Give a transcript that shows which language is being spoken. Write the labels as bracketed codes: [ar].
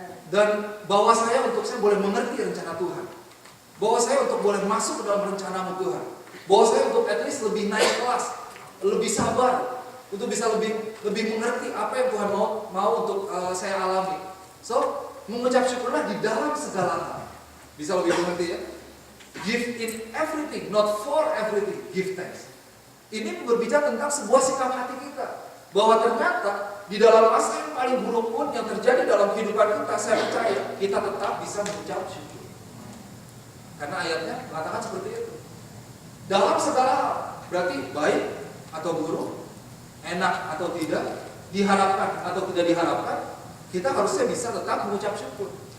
[id] Dan bahwa saya boleh mengerti rencana Tuhan. Bahwa saya boleh masuk ke dalam rencana-Mu Tuhan. Bahwa saya at least lebih naik kelas, lebih sabar, untuk bisa lebih mengerti apa yang Tuhan mau untuk saya alami. So, mengucap syukurlah di dalam segala hal. Bisa lebih mengerti ya? [en] Give in everything, not for everything. Give thanks. [id] Ini berbicara tentang sebuah sikap hati kita, bahwa ternyata di dalam masa yang paling buruk pun yang terjadi dalam kehidupan kita, saya percaya kita tetap bisa mengucap syukur. Karena ayatnya mengatakan seperti itu. Dalam segala hal, berarti baik atau buruk, enak atau tidak, diharapkan atau tidak diharapkan, kita harusnya bisa tetap mengucap syukur.